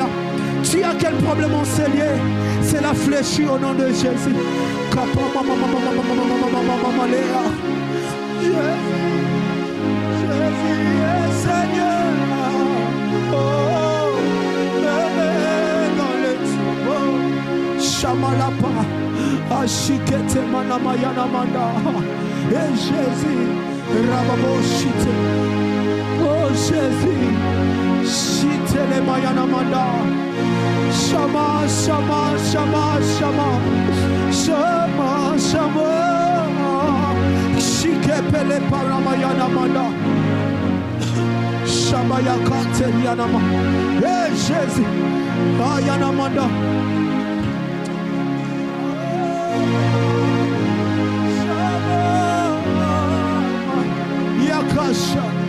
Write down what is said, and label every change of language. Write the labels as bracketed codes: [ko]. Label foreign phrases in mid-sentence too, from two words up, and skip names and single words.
[fr] Tu as quel problème en Célier? C'est la fléchie au nom de Jésus. Jésus, Seigneur. Oh, dans le tombeau. Shamalapa. Ashikete manamayana manda. Et Jésus. Rababoshite. Oh Jésus. Shite le mayana manda. Shama, shama, shama, shama. Shama, shama. Shikepele paramayana manda. Shabaya katerianama. Eh Jésus. Ayana manda. Yakasha.